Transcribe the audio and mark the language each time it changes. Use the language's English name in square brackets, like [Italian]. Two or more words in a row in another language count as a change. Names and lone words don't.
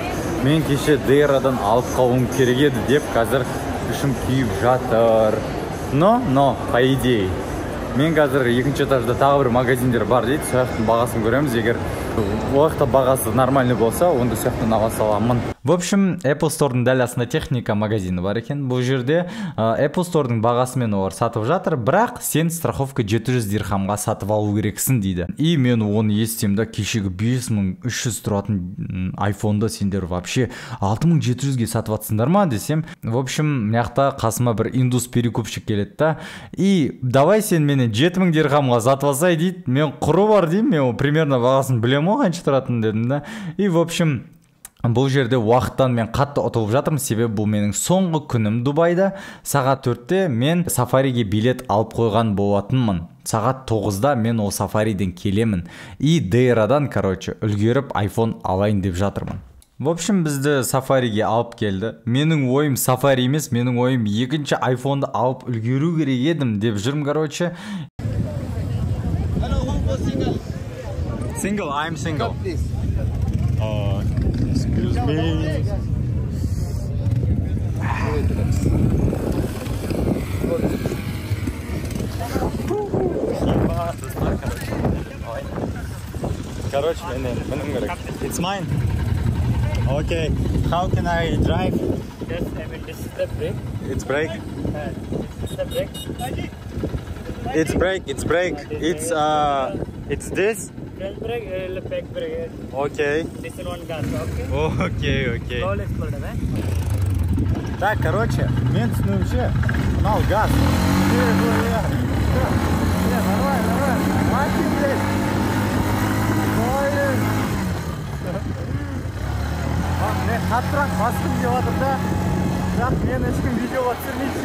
[Kazakh] Мен кеше DR-дан алып қалуым керек еді деп қазір ішім күйіп жатыр. [Russian] Но, по идее. [Kazakh] Мен қазір екінші этажда тағы бір магазиндер бар дейді. Сояқтың бағасын көреміз. Егер уақытта бағасы нормальный болса, онда сояқтан ала саламын. [Russian] В общем, [Kazakh] Apple Store-дың дәл астында техника магазины бар екен. Бұл жерде Apple Store-дың бағасымен олар сатып жатыр, бірақ сен страховка 700 дирхамға сатып алу керексің дейді. И мен оны естемді, кешегі 5300 тұратын iPhone-ды сендер вообще 6700-ге сатып атсыңдар ма десем. [Russian] В общем, [Kazakh] мияқта қасыма бір индус перекупщик келеді да. [Russian] И давай [Kazakh] сен мені 7000 дирхамға сатып алсай дейді. Мен құры бар деймін, мен примерно бағасын білем ғой қанша тұратын дедім да. [Russian] И в общем, [Kazakh] бұл жерде уақыттан мен қатты ұтылып жатырмын, себебі бұл менің соңғы күнім Дубайда. Сағат 4-те мен сафариге билет алып қойған болатынмын. Сағат 9-да мен ол сафариден келемін. И DR-дан, үлгеріп iPhone алайын деп жатырмын. [Russian] В общем, [Kazakh] бізді сафариге алып келді. Менің ойым сафари емес, менің ойым екінші iPhone-ды алып үлгеру керек едім деп жүрмін, [English] Single, I'm single. Excuse me. It's mine. Okay. How can I drive? Yes, this is the brake. It's brake. This is the brake. It's brake. It's this. Front brake, back brake. Okay. This is one gas, okay? Okay. All exploded, [Kazakh] Так, мен түсінуімше, мынау газ. Мен қаттырақ басқым деп жатыр да, бірақ мен ешкім видеоға түсірмейше.